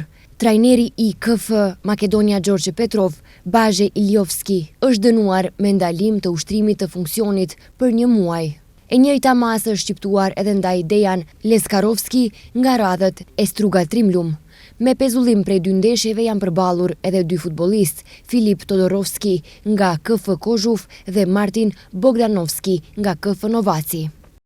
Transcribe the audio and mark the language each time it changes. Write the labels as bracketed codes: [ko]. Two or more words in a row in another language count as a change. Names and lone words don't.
[sq] Trajneri I KF Makedonia Gjorgje Petrov, Bazhe Iljovski, është dënuar me ndalim të ushtrimit të funksionit për 1 muaj. E njëjta masë është shqiptuar edhe ndaj Dejan Leskarovski nga radhët e Struga Trimlum. Me pezullim prej 2 ndeshjeve janë përballur edhe 2 futbollistë, Filip Todorovski nga KF Kozhuf dhe Martin Bogdanovski nga KF Novaci.